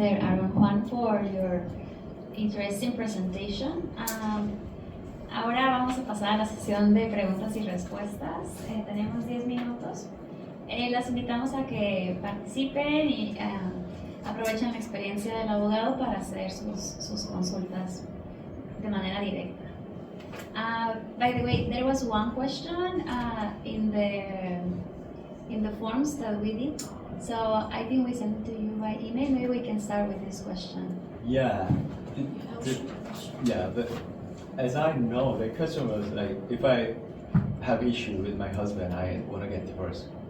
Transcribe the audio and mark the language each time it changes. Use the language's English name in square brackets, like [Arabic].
[English] Aaron Hwang, for your interesting presentation. [Spanish] Ahora vamos a pasar a la sesión de preguntas y respuestas. Tenemos 10 minutos. Las invitamos a que participen y aprovechen la experiencia del abogado para hacer sus consultas de manera directa. [English] By the way, there was one question in the forms that we did. So I think we sent it to you by email. Maybe we can start with this question. Yeah. But as I know, the question was like, if I have issue with my husband, I want to get divorced.